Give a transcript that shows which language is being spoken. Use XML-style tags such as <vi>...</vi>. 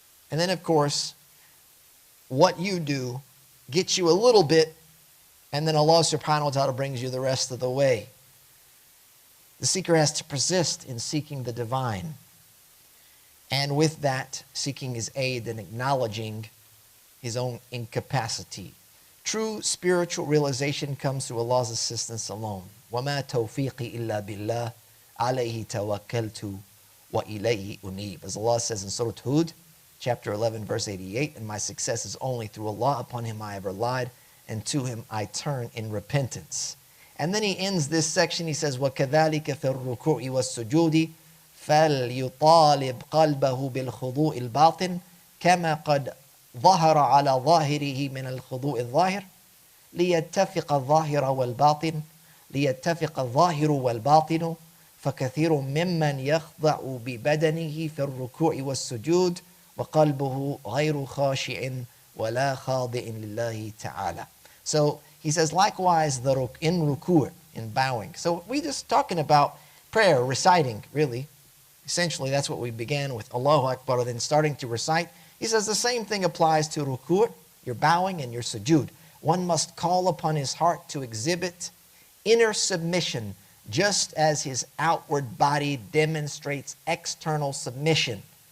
<en>And then, of course, what you do gets you a little bit, and then Allah subhanahu wa ta'ala brings you the rest of the way. The seeker has to persist in seeking the divine. And with that, seeking His aid and acknowledging his own incapacity. True spiritual realization comes through Allah's assistance alone.</en> <ar>وَمَا تَوْفِيقِي إِلَّا بِاللَّهِ عَلَيْهِ تَوَكَّلْتُ وَإِلَيْهِ أُنِيبُ.</ar> <en>As Allah says in Surah Hud, chapter 11, verse 88, and my success is only through Allah, upon him I have relied, and to him I turn in repentance. And then he ends this section, he says,</en> <ar>وَكَذَلِكَ فِي الرُّكُوعِ وَالسُّجُودِ فَلْيُطَالِبْ قَلْبَهُ بِالْخُضُوءِ الْبَاطِنِ كَمَا قَدْ ظَهَرَ عَلَى ظَاهِرِهِ مِنَ الْخُضُوءِ الظَّاهِرِ ليتفق الظاهر والباطن ليتفق الظاهر والباطن فكثير ممن يخضع ببدنه في الركوع والسجود وقلبه غير خاشع ولا خاضع لله تعالى.</ar> <en>So he says, likewise, in ruku', in bowing. So we just talking about prayer, reciting, really. Essentially, that's what we began with, Allahu Akbar, then starting to recite. He says the same thing applies to ruku', your bowing, and your sujood. One must call upon his heart to exhibit inner submission, just as his outward body demonstrates external submission.</en>